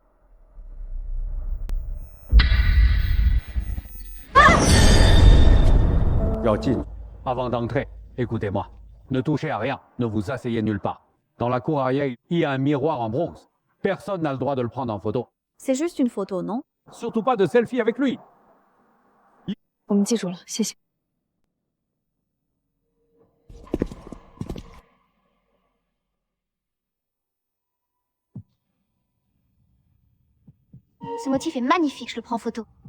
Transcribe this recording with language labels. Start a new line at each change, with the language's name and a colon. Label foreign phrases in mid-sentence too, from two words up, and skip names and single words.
French: Yao Jin, avant d'entrer, écoutez-moi. Ne touchez à rien, ne vous asseyez nulle part. Dans la cour arrière, il y a un miroir en bronze. Personne n'a le droit de le prendre en photo. C'est juste une photo, non? Surtout pas de selfie avec lui.
Chinese: 我们记住了，谢谢。
French: Ce motif est magnifique, je le prends en photo.